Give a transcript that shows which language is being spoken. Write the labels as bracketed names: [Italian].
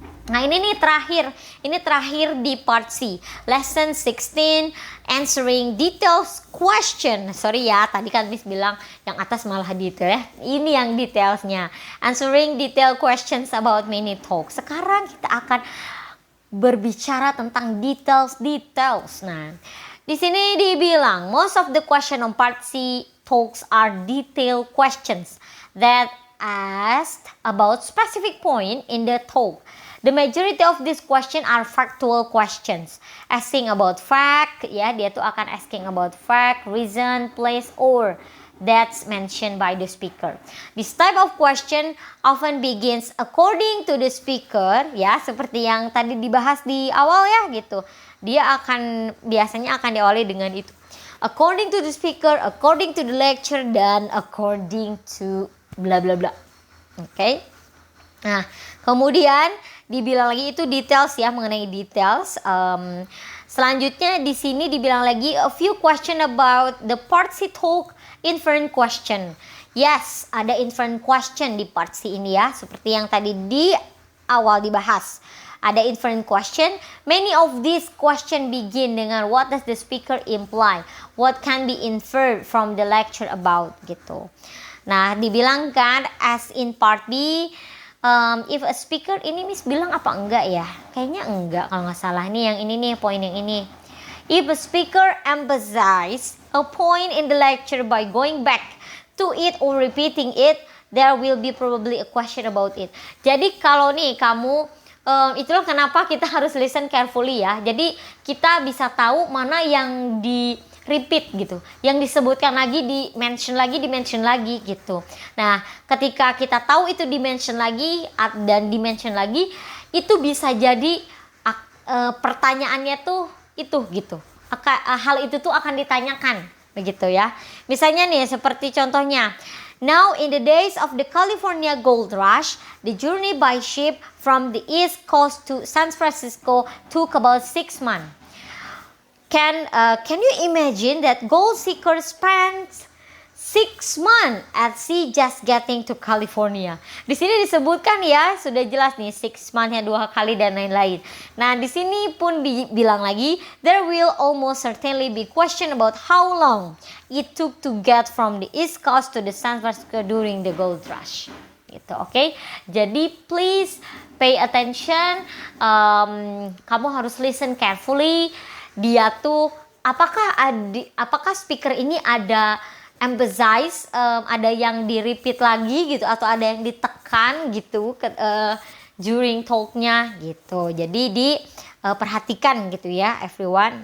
[Indonesian] Nah ini nih terakhir di part C, lesson 16, answering details question. Sorry ya, tadi kan Miss bilang yang atas malah detail ya. Ini yang detailsnya, answering detail questions about mini talk. Sekarang kita akan berbicara tentang details. Nah, di sini dibilang [English] most of the question on part C talks are detailed questions that asked about specific point in the talk. The majority of these questions are factual questions, asking about fact, [Indonesian] ya dia tuh akan [English] asking about fact, reason, place, or that's mentioned by the speaker. This type of question often begins according to the speaker, [Indonesian] ya seperti yang tadi dibahas di awal ya gitu. Dia biasanya akan diawali dengan itu. [English] According to the speaker, according to the lecture, dan according to bla bla bla. [Indonesian] Oke. Nah, kemudian dibilang lagi itu details ya, mengenai details. Selanjutnya di sini dibilang lagi [English] a few question about the part C talk, inference question. [Indonesian] Yes, ada inference question di part C ini ya, seperti yang tadi di awal dibahas. Ada inference question. [English] Many of these question begin dengan what does the speaker imply? What can be inferred from the lecture about gitu. [Indonesian] Nah, dibilangkan [English] as in part B, if a speaker, [Indonesian] ini Miss bilang apa enggak ya? Kayaknya enggak kalau nggak salah. Nih yang ini nih, poin yang ini. [English] If a speaker emphasize a point in the lecture by going back to it or repeating it, there will be probably a question about it. [Indonesian] Jadi kalau nih kamu, itulah kenapa kita harus listen carefully ya. Jadi kita bisa tahu mana yang di repeat gitu, yang disebutkan lagi, di mention lagi gitu. Nah, ketika kita tahu itu di mention lagi dan di mention lagi, itu bisa jadi pertanyaannya tuh itu gitu. Hal itu tuh akan ditanyakan begitu ya. Misalnya nih seperti contohnya, [English] now in the days of the California Gold Rush, the journey by ship from the East Coast to San Francisco took about 6 months. Can you imagine that gold seeker spent 6 months at sea just getting to California? [Indonesian] Di sini disebutkan ya, sudah jelas nih 6 months-nya 2 kali dan lain-lain. Nah, di sini pun dibilang lagi, [English] there will almost certainly be question about how long it took to get from the East Coast to the San Francisco during the gold rush. Gitu, oke? Jadi please pay attention. [Indonesian] Kamu harus [English] listen carefully. [Indonesian] Dia tuh apakah speaker ini ada emphasize, ada yang di repeat lagi gitu, atau ada yang ditekan gitu during talknya gitu. Jadi diperhatikan gitu ya everyone.